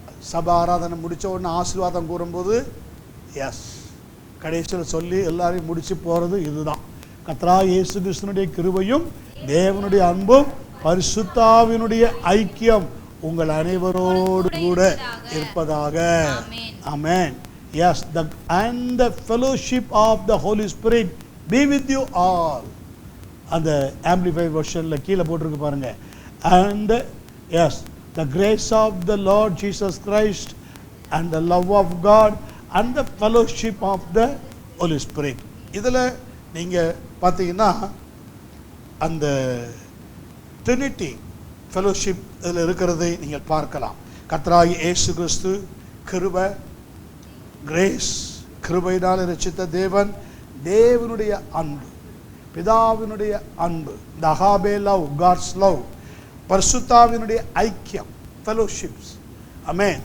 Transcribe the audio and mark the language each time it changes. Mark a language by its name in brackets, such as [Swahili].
[Tamil] சபை ஆராதனை முடித்த உடனே ஆசீர்வாதம் கூறும்போது எஸ் கடைசியில் சொல்லி எல்லாரையும் முடிச்சு போகிறது இதுதான். கர்த்தராகிய இயேசு கிறிஸ்துவினுடைய கிருபையும் தேவனுடைய அன்பும் பரிசுத்தாவினுடைய ஐக்கியம் உங்கள் அனைவரோடு கூட இருப்பதாக. ஆமென். [English] Yes, and the fellowship of the Holy Spirit be with you all. [Tamil] அந்த amplified versionல கீழே போட்டிருக்கு பாருங்க. [English] And yes, the grace of the Lord Jesus Christ and the love of God and the fellowship of the Holy Spirit. [Tamil] இதில் நீங்கள் பார்த்தீங்கன்னா அந்த Trinity fellowship இதில் இருக்கிறதை நீங்கள் பார்க்கலாம். கர்த்தராகிய இயேசு கிறிஸ்து கிருபை, கிரேஸ், கிருபையினால் ரட்சித்த தேவன், தேவனுடைய அன்பு, பிதாவினுடைய அன்பு, த அகாபே லவ், காட்ஸ் லவ், பரிசுத்தாவினுடைய ஐக்கியம், ஃபெலோஷிப்ஸ். ஆமென்.